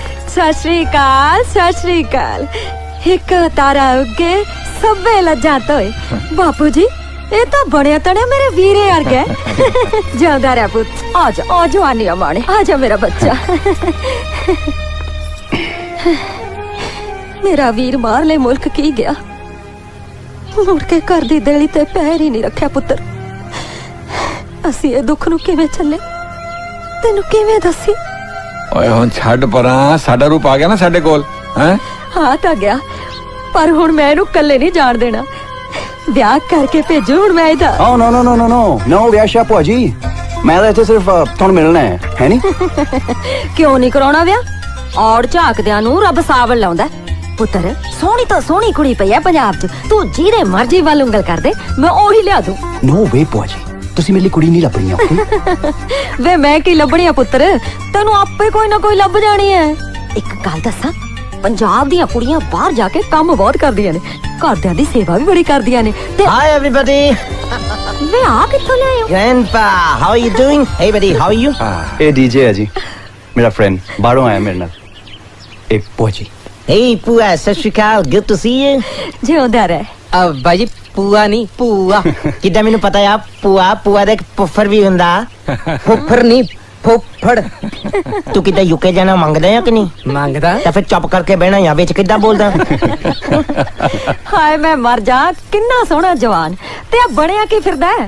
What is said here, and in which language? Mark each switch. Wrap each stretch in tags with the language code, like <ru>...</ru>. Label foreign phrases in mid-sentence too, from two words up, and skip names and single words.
<pa>ਸਤਿ ਸ਼੍ਰੀ ਅਕਾਲ ਸਤਿ ਸ਼੍ਰੀ ਅਕਾਲ ਇੱਕ ਤਾਰਾ ਉੱਗੇ ਸਭੇ ਲੱਜਾਂ ਤੋਏ ਬਾਪੂ ਜੀ ਇਹ ਤਾਂ ਬਣਿਆ ਤਣਿਆ ਮੇਰੇ ਵੀਰੇ ਵਰਗਾ ਜਿਉਂਦਾ ਰਹਿ ਪੁੱਤ ਆ ਜਾ ਜਵਾਨੀ ਮਾਣੇ ਆ ਜਾ ਮੇਰਾ ਬੱਚਾ ਮੇਰਾ ਵੀਰ ਬਾਹਰਲੇ ਮੁਲਕ ਕੀ ਗਿਆ ਮੁੜ ਕੇ ਘਰ ਦੀ ਦੇਲੀ ਤੇ ਪੈਰ ਹੀ ਨਹੀਂ ਰੱਖਿਆ ਪੁੱਤਰ ਅਸੀਂ ਇਹ ਦੁੱਖ ਨੂੰ ਕਿਵੇਂ ਚੱਲੇ ਤੈਨੂੰ ਕਿਵੇਂ ਦੱਸੀ ਓਏ ਹੁਣ ਛੱਡ ਪਰਾਂ, ਸਾਡਾ ਰੂਪ ਆ ਗਿਆ ਨਾ ਸਾਡੇ ਕੋਲ ਹੈ। ਹਾਂ ਤਾਂ ਗਿਆ ਪਰ ਹੁਣ ਮੈਂ ਇਹਨੂੰ ਇਕੱਲੇ ਨਹੀਂ ਜਾਣ ਦੇਣਾ ਵਿਆਹ ਕਰਕੇ ਭੇਜੋ ਹੁਣ ਮੈਂ ਇਹਦਾ</pa> <en>Oh no no no no no no</en> <pa>ਵਿਆਸ਼ਾ ਭੂਆ ਜੀ ਮੈਂ ਤਾਂ ਇੱਥੇ ਸਿਰਫ ਤੁਹਾਨੂੰ ਮਿਲਣਾ ਹੈ ਨਹੀਂ? ਕਿਉਂ ਨਹੀਂ ਕਰਾਉਣਾ ਵਿਆਹ ਔੜ ਝਾਕਦਿਆਂ ਨੂੰ ਰੱਬ ਸਾਵਲ ਲਾਉਂਦਾ ਪੁੱਤਰ ਸੋਹਣੀ ਤਾਂ ਸੋਹਣੀ ਕੁੜੀ ਪਈ ਐ ਪੰਜਾਬ 'ਚ ਤੂੰ ਜਿਹਦੇ ਮਰਜ਼ੀ ਵੱਲ ਉਂਗਲ ਕਰ ਦੇ ਮੈਂ ਉਹੀ ਲਿਆ ਦੂੰ</pa> <en>No way</en> <pa>ਭੂਆ ਜੀ ਤੁਸੀਂ ਮੇਰੇ ਲਈ ਕੁੜੀ ਨਹੀਂ ਲੱਭਣੀ ਆਪਣੀ। ਵੇ ਮੈਂ ਕੀ ਲੱਭਣੀ ਆ ਪੁੱਤਰ ਤੈਨੂੰ ਆਪੇ ਕੋਈ ਨਾ ਕੋਈ ਲੱਭ ਜਾਣੀ ਐ ਇੱਕ ਗੱਲ ਦੱਸਾਂ ਪੰਜਾਬ ਦੀਆਂ ਕੁੜੀਆਂ ਬਾਹਰ ਜਾ ਕੇ ਕੰਮ ਬਹੁਤ ਕਰਦੀਆਂ ਨੇ ਘਰਦਿਆਂ ਦੀ ਸੇਵਾ ਵੀ ਬੜੀ ਕਰਦੀਆਂ ਨੇ ਤੇ</pa> <en>Hi everybody.</en> <pa>ਵੇ ਆ ਕਿੱਥੋਂ ਲਿਆਏ ਹੋ</pa> <en>Grandpa, how are you doing? Hey buddy, how are you?</en> <pa>ਇਹ ਡੀਜੇ ਹੈ ਜੀ ਮੇਰਾ ਫਰੈਂਡ ਬਾਹਰੋਂ ਆਇਆ ਮੇਰੇ ਨਾਲ। ਇਹ ਭੂਆ ਜੀ Hey Pua, ਸਤਿ ਸ਼੍ਰੀ ਅਕਾਲ.</pa> <en>Good to see you.</en> <pa>ਜਿਉਂਦਾ ਰਹਿ ਬਾਈ ਜੀ ਪੂਆ ਨਹੀਂ ਪੂਆ ਕਿੱਦਾਂ ਮੈਨੂੰ ਪਤਾ ਆ ਪੂਆ ਦਾ ਇੱਕ ਪੁੱਫਰ ਵੀ ਹੁੰਦਾ ਫੁੱਫੜ ਨਹੀਂ ਫੁੱਫੜ ਤੂੰ ਕਿੱਦਾਂ ਯੂਕੇ ਜਾਣਾ ਮੰਗਦਾ ਆ ਕਿ ਨਹੀਂ ਮੰਗਦਾ ਤਾਂ ਫਿਰ ਚੁੱਪ ਕਰਕੇ ਬਹਿਣਾ ਜਾਂ ਵਿੱਚ ਕਿੱਦਾਂ ਬੋਲਦਾ ਹਾਏ ਮੈਂ ਮਰ ਜਾ ਕਿੰਨਾ ਸੋਹਣਾ ਜਵਾਨ ਤੇ ਆ ਬਣਿਆ ਕੀ ਫਿਰਦਾ ਹੈ</pa>